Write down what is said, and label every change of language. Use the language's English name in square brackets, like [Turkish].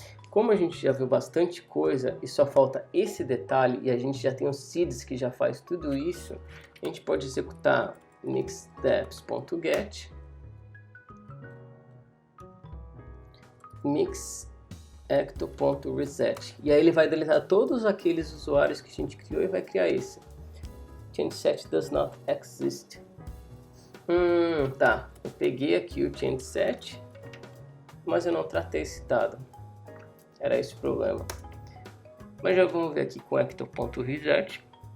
[Portuguese] Como a gente já viu bastante coisa e só falta esse detalhe e a gente já tem os seeds que já faz tudo isso, a gente pode executar mixsteps.get mixecto.reset e aí ele vai deletar todos aqueles usuários que a gente criou e vai criar esse. [English] Changeset does not exist. [Portuguese] Tá, eu peguei aqui o changeset, mas eu não tratei esse dado. Era esse o problema. Mas já vamos ver aqui com ecto.reset.